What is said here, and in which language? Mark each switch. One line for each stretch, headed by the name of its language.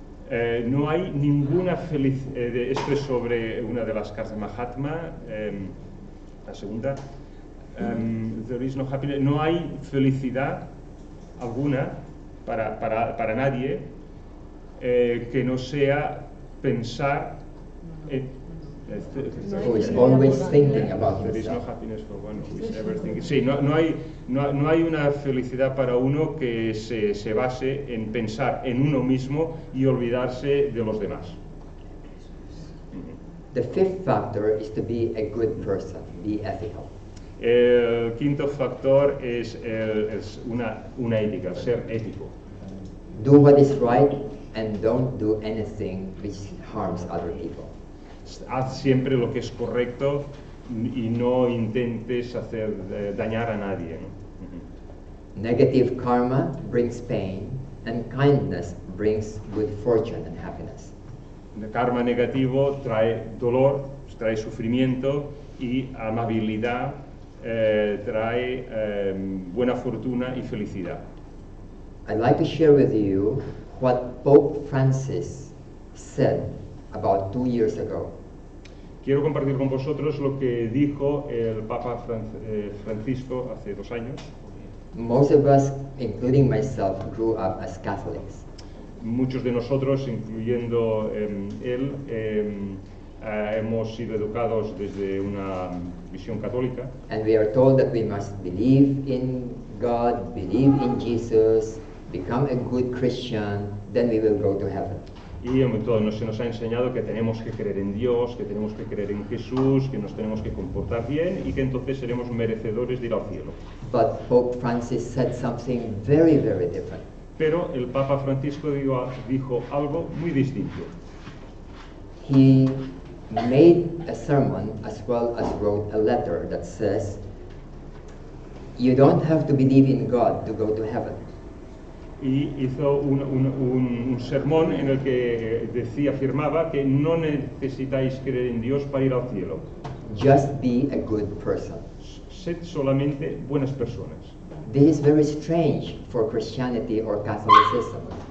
Spanish: No hay ninguna felicidad, esto es sobre una de las cartas de Mahatma, la segunda,
English: there is no happiness,
Spanish: no hay felicidad alguna para nadie que no sea pensar en
English: Who is always thinking about There is no himself. happiness for one who is ever thinking.
Spanish: Sí, no hay una felicidad para uno que se base en pensar en uno mismo y olvidarse de los demás.
English: The fifth factor is to be a good person, be ethical.
Spanish: El quinto factor es una ética, ser ético.
English: Do what is right and don't do anything which harms other people.
Spanish: Haz siempre lo que es correcto y no intentes dañar a nadie, ¿no?
English: Negative karma brings pain, and kindness brings good fortune and happiness.
Spanish: El karma negativo trae dolor, trae sufrimiento, y amabilidad trae buena fortuna y felicidad.
English: I'd like to share with you what Pope Francis said about 2 years ago.
Spanish: Quiero compartir con vosotros lo que dijo el Papa Francisco hace 2 años.
English: Most of us, including myself, grew up as Catholics.
Spanish: Muchos de nosotros, incluyendo él, hemos sido educados desde una visión católica.
English: And we are told that we must believe in God, believe in Jesus, become a good Christian, then we will go to heaven.
Spanish: Y se nos ha enseñado que tenemos que creer en Dios, que tenemos que creer en Jesús, que nos tenemos que comportar bien y que entonces seremos merecedores de ir al cielo.
English: But Pope Francis said something very, very different.
Spanish: Pero el Papa Francisco dijo algo muy distinto.
English: He made a sermon as well as wrote a letter that says, you don't have to believe in God to go to heaven.
Spanish: Y hizo un sermón en el que afirmaba que no necesitáis creer en Dios para ir al cielo.
English: Just be a good person.
Spanish: Sed solamente buenas personas.
English: This is very strange for Christianity or Catholicism.